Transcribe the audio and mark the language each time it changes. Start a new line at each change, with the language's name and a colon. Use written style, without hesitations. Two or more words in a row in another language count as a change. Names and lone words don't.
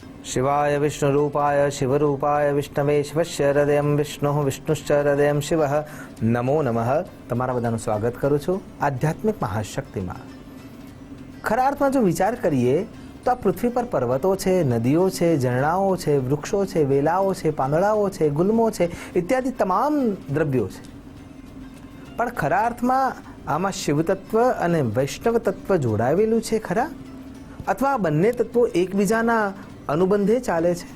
Sanskrit: शिवाय विष्णुरूपाय शिवरूपाय विष्णवे शिवस्य हृदयं विष्णुः विष्णुश्च हृदयं शिवः नमो नमः।
Gujarati: તમારા બધાનું સ્વાગત કરું છું આધ્યાત્મિક મહાશક્તિમાં। ખરા અર્થમાં જો વિચાર કરીએ તો આ પૃથ્વી પર પર્વતો છે, નદીઓ છે, ઝરણાઓ છે, વૃક્ષો છે, વેલાઓ છે, પાંદડાઓ છે, ગુલ્મો છે ઇત્યાદિ તમામ દ્રવ્યો છે, પણ ખરા અર્થમાં આમાં શિવ તત્વ અને વૈષ્ણવ તત્વ જોડાવેલું છે ખરા, અથવા આ બંને તત્વો એકબીજાના અનુબંધે ચાલે છે?